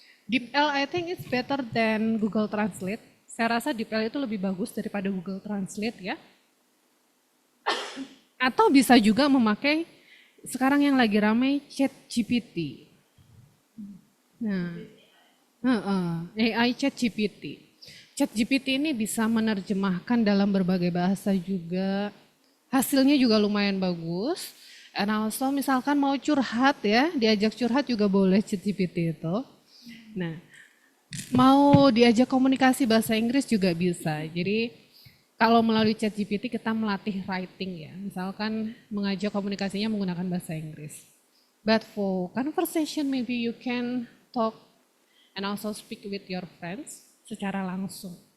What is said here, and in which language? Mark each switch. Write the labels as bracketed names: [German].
[English] DeepL I think it's better than Google Translate. [Indonesian] Saya rasa DeepL itu lebih bagus daripada Google Translate ya. Atau bisa juga memakai sekarang yang lagi ramai ChatGPT. Nah, AI ChatGPT. ChatGPT ini bisa menerjemahkan dalam berbagai bahasa juga. Hasilnya juga lumayan bagus. [English] And also [Indonesian] misalkan mau curhat ya, diajak curhat juga boleh ChatGPT itu. Nah, mau diajak komunikasi bahasa Inggris juga bisa. Jadi kalau melalui ChatGPT kita melatih writing ya. Misalkan mengajak komunikasinya menggunakan bahasa Inggris. [English] But for conversation maybe you can talk and also speak with your friends [Indonesian] secara langsung.